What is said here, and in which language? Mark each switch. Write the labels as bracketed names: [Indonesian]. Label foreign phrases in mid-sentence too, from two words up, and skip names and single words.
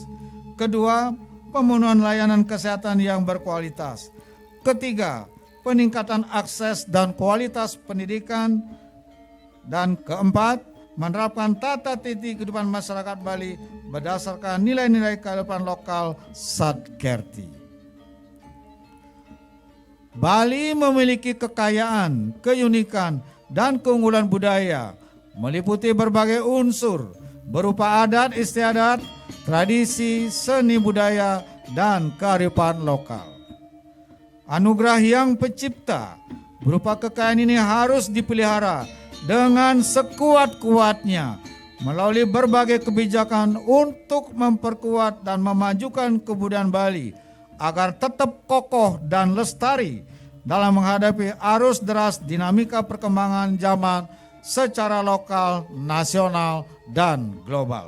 [Indonesian] Kedua, pemenuhan layanan kesehatan yang berkualitas. Ketiga, peningkatan akses dan kualitas pendidikan. Dan keempat, menerapkan tata titi kehidupan masyarakat Bali berdasarkan nilai-nilai kearifan lokal Satkerti. Bali memiliki kekayaan, keunikan, dan keunggulan budaya, meliputi berbagai unsur berupa adat istiadat, tradisi, seni budaya, dan kearifan lokal. Anugerah Yang Pencipta berupa kekayaan ini harus dipelihara dengan sekuat-kuatnya melalui berbagai kebijakan untuk memperkuat dan memajukan kebudayaan Bali agar tetap kokoh dan lestari dalam menghadapi arus deras dinamika perkembangan zaman secara lokal, nasional, dan global.